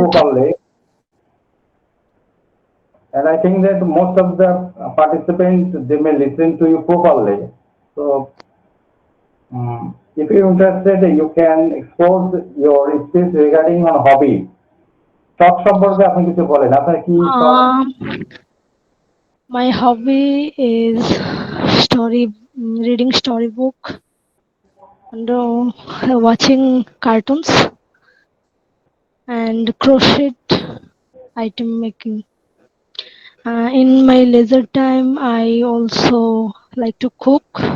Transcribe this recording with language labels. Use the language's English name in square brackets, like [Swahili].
[English] properly, and I think that most of the participants they may listen to you properly. So if you're interested, you can expose your speech regarding on hobby. [Bangla] শখ সম্পর্কে আপনি কিছু বলেন, আপনার কি শখ? [English] My hobby is story, reading storybook and watching cartoons and crochet item making. In my leisure time, I also like to cook.